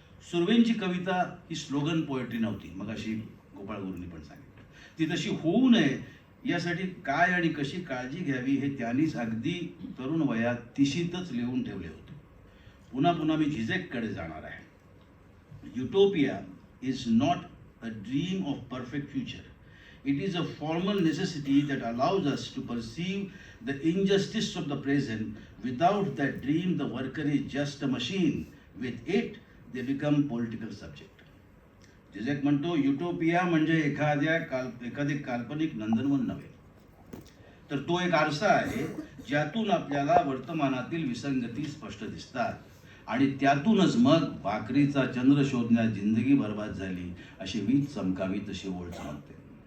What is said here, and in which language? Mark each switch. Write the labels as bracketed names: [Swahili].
[Marathi] सुर्वेंची कविता ही slogan poetry नव्हती, मग अशी गोपाळ गुरूंनी पण सांगितलं. ती तशी होऊ नये यासाठी काय आणि कशी काळजी घ्यावी हे त्यांनीच अगदी तरुण वयात तिशीतच लिहून ठेवले होते. पुन्हा पुन्हा मी झिझेककडे जाणार आहे. [English] Utopia is not a dream of perfect future. It is a formal necessity that allows us to perceive the injustice of the present. Without that dream, the worker is just a machine. With it, they become political subject. [Marathi] जिझेक म्हणतो, utopia म्हणजे एखादे काल्पनिक नंदनवन नव्हे, तर तो एक आरसा आहे ज्यातून आपल्याला वर्तमानातील विसंगती स्पष्ट दिसतात आणि त्यातूनच मग भाकरीचा चंद्र शोधण्यात जिंदगी बर्बाद झाली अशी वीज चमकावी तशी ओळ चमकते.